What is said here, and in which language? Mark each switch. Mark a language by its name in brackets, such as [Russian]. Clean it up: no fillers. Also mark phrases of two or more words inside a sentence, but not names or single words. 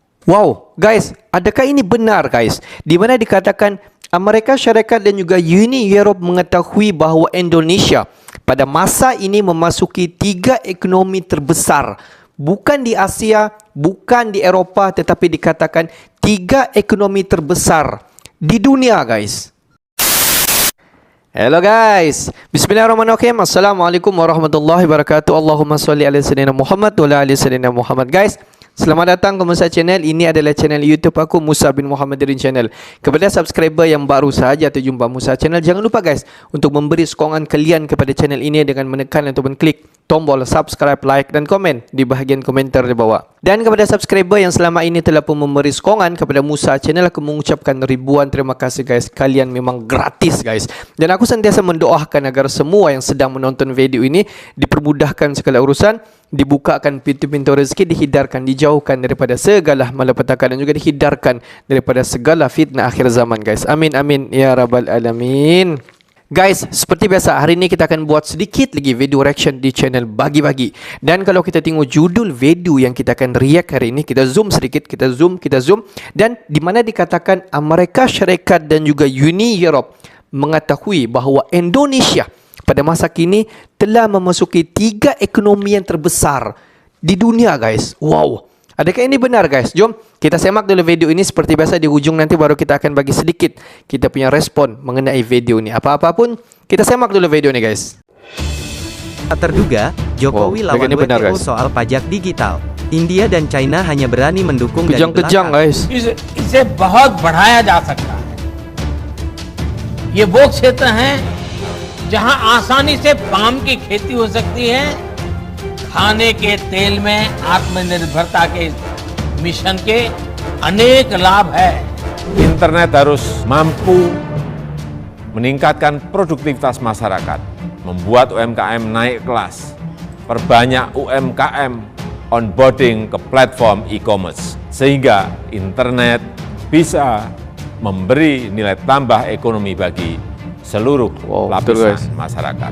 [Malay] Wow, guys, adakah ini benar guys? Di mana dikatakan Amerika Syarikat dan juga Uni Europe mengetahui bahawa Indonesia pada masa ini memasuki 3 ekonomi terbesar. Bukan di Asia, bukan di Eropah, tetapi dikatakan 3 ekonomi terbesar di dunia guys. [English] Hello guys, [Arabic] Bismillahirrahmanirrahim. السلام عليكم ورحمة الله وبركاته. اللهم صل على سيدنا محمد وعلى آل سيدنا محمد. [Malay] Guys, selamat datang ke Musa Channel. Ini adalah channel YouTube aku, Musa bin Muhammadirin Channel. Kepada subscriber yang baru sahaja terjumpa Musa Channel, jangan lupa guys untuk memberi sokongan kalian kepada channel ini dengan menekan atau klik tombol subscribe, like dan komen di bahagian komentar di bawah. Dan kepada subscriber yang selama ini telah pun memberi sokongan kepada Musa Channel, aku mengucapkan ribuan terima kasih guys. Kalian memang gratis guys. Dan aku sentiasa mendoakan agar semua yang sedang menonton video ini dipermudahkan segala urusan, dibukakan pintu-pintu rezeki, dihindarkan, dijauhkan daripada segala malapetaka dan juga dihindarkan daripada segala fitnah akhir zaman guys. [Arabic] آمين آمين يا رب العالمين. [Malay] Guys, seperti biasa, hari ini kita akan buat sedikit lagi video reaction di channel Bagi-Bagi. Dan kalau kita tengok judul video yang kita akan react hari ini, kita zoom sedikit, kita zoom. Dan di mana dikatakan Amerika Syarikat dan juga Uni Europe mengetahui bahawa Indonesia pada masa kini telah memasuki 3 ekonomi yang terbesar di dunia guys. Wow. Adakah ini benar guys? Jom kita semak dulu video ini. Seperti biasa di hujung nanti baru kita akan bagi sedikit kita punya respon mengenai video ini. Apa-apa pun kita semak dulu video ini guys. [Indonesian] Tak terduga, Jokowi lawan WTO soal pajak digital. India dan China hanya berani mendukung dari belakang. Guys. [Hindi] इसे बहुत बढ़ाया जा सकता है. ये वो क्षेत्र हैं जहां आसानी से पाम की खेती हो सकती है. खाने के तेल में आत्मनिर्भरता के मिशन के अनेक लाभ है. [Indonesian] Internet harus mampu meningkatkan produktivitas masyarakat, membuat UMKM naik kelas, perbanyak UMKM onboarding ke platform e-commerce, sehingga internet bisa memberi nilai tambah ekonomi bagi seluruh lapisan masyarakat.